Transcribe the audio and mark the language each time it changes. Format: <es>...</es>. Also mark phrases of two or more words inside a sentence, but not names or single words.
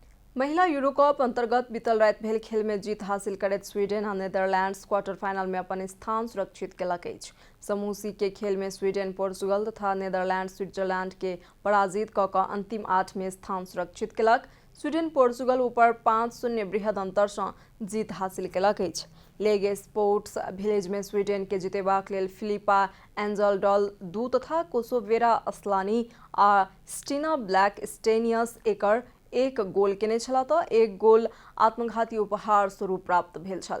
<mai>महिला यूरो कप अंतर्गत बीतल रात भेल खेल में जीत हासिल करैत स्वीडन आ नेदरलैंड्स क्वार्टर फाइनल में अपन स्थान सुरक्षित केलक अछि। समूह सी के खेल में स्वीडन पोर्चुगल तथा नेदरलैंड स्विट्जरलैंड के पराजित कऽ कऽ अंतिम 8 में स्थान सुरक्षित केलक। स्वीडन पोर्चुगल ऊपर 5-0 बृहद अंतर सँ जीत हासिल केलक अछि। लेग स्पोर्ट्स विलेज में स्वीडन के जितेबाक लेल फिलिपा एंजलडॉल 2 तथा कोसोवेरा असलानी आ स्टीना ब्लैक स्टेनियस एकर 1 गोल केने छला तऽ 1 गोल आत्मघाती उपहार स्वरूप प्राप्त भेल छल।</mai>